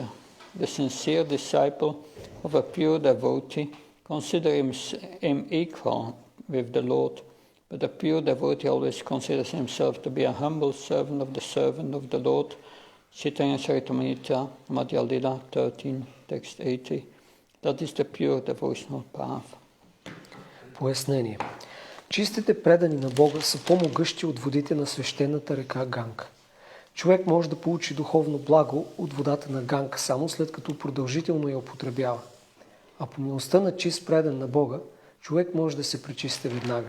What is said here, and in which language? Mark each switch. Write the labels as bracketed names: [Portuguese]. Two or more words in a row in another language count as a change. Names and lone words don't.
[English] The sincere disciple of a pure devotee considers him equal with the Lord, but a pure devotee always considers himself to be a humble servant of the Lord. Chaitanya Charitamrita, Madhya Lila 13, text 80. That is the pure devotional path. [Bulgarian] Пояснение. Чистите предани на Бога са по-могъщи от водите на свещената река Ганга. Човек може да получи духовно благо от водата на Ганга само след като продължително я употребява. А по милостта на чист предан на Бога, човек може да се пречисти веднага.